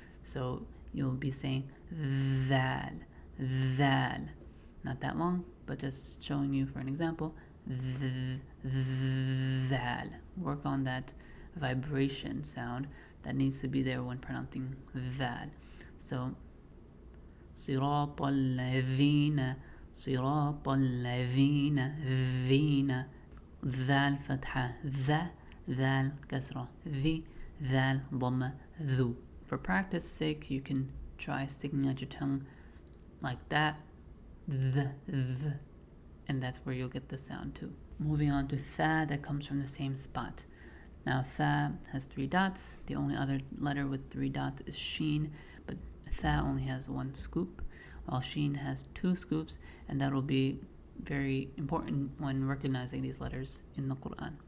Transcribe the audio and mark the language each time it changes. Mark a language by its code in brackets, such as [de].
[en] So you'll be saying dhal, dhal. Not that long, but just showing you for an example. Dhal. Work on that vibration sound that needs to be there when pronouncing dhal. So [ar] صراط الذين صراط الذين ذين ذال فتحة ذا ذال كسرة ذي ذال ضمة ذو. [en] For practice sake, you can try sticking out your tongue like that, and that's where you'll get the sound too. Moving on to tha, that comes from the same spot. Now tha has 3 dots. The only other letter with 3 dots is sheen, but tha only has 1 scoop, while sheen has 2 scoops, and that will be very important when recognizing these letters in the Quran.